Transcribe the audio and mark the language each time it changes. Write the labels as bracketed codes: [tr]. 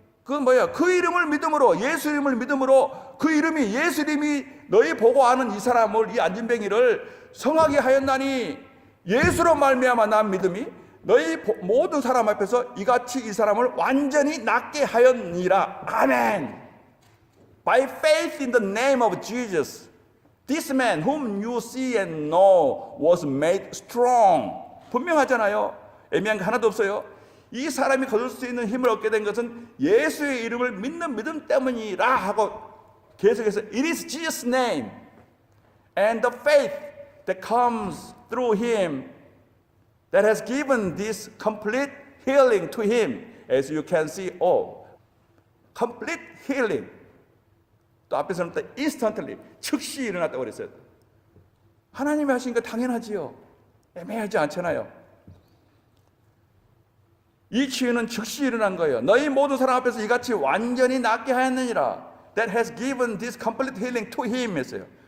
[ko] 그 이름을 믿음으로, 예수 이름을 믿음으로, 그 이름이 예수 이름이 너희 보고 아는 이 사람을, 이 안진뱅이를 성하게 하였나니 예수로 말미암아 난 믿음이 너희 모든 사람 앞에서 이같이 이 사람을 완전히 낫게 하였니라. 아멘. [en] By faith in the name of Jesus, this man whom you see and know was made strong. [ko] 분명하잖아요. 애매한 게 하나도 없어요. 이 사람이 거둘 수 있는 힘을 얻게 된 것은 예수의 이름을 믿는 믿음 때문이라 하고 계속해서 [en] It is Jesus' name and the faith that comes through him that has given this complete healing to him, as you can see. complete healing. [ko] 또 앞에서는 또 instantly, 즉시 일어났다고 그랬어요. 하나님이 하신 거 당연하지요. 애매하지 않잖아요. 이 치유는 즉시 일어난 거예요. 너희 모든 사람 앞에서 이같이 완전히 낫게 하였느니라. [en] That has given this complete healing to him [ko] 했어요.